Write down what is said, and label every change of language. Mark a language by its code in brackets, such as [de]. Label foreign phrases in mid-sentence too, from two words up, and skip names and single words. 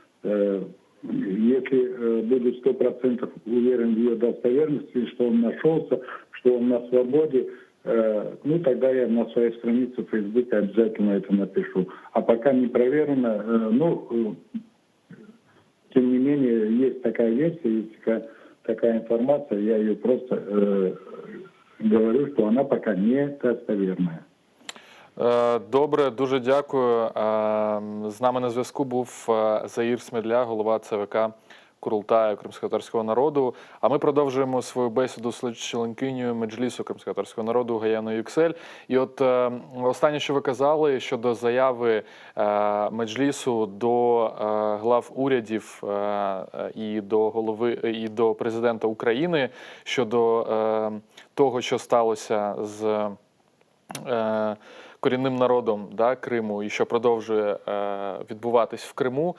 [ru] Если буду 100% уверен в ее достоверности, что он нашелся, что он на свободе, ну, тогда я на своей странице в Фейсбуке обязательно это напишу. А пока не проверено, ну, тем не менее, есть такая версия, есть такая информация, я ее просто говорю, что она пока не достоверная. [uk] Добре, дуже дякую. З нами на зв'язку був Заїр Смедля, голова ЦВК Курултаю кримськотатарського народу. А ми продовжуємо свою бесіду з членкинею Меджлісу кримськотатарського народу Гаяною Юксель. І от останнє, що ви казали щодо заяви Меджлісу до глав урядів і до голови, і до президента України щодо того, що сталося з корінним народом, да, Криму і що продовжує відбуватись в Криму.